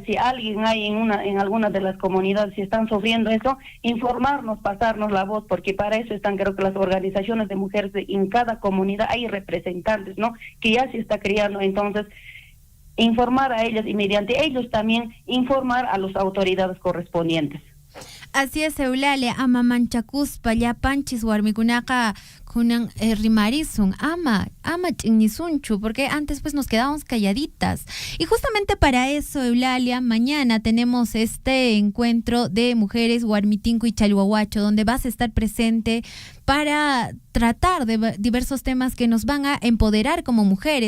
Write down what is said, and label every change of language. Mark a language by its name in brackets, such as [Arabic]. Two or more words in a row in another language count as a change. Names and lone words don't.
[Spanish] Si alguien hay en alguna de las comunidades, si están sufriendo eso, informarnos, pasarnos la voz, porque para eso están, creo que las organizaciones de mujeres en cada comunidad hay representantes, ¿no? Que ya se está creando, entonces informar a ellas y mediante ellos también informar a las autoridades correspondientes. Así es, Eulalia, [Quechua] ama manchakuspa, ya panchis warmikunaka kunan rimarisun, ama chinisunchu, [Spanish] porque antes pues nos quedábamos calladitas. Y justamente para eso, Eulalia, mañana tenemos este encuentro de mujeres Warmitinco y Chalhuahuacho, donde vas a estar presente para tratar de diversos temas que nos van a empoderar como mujeres.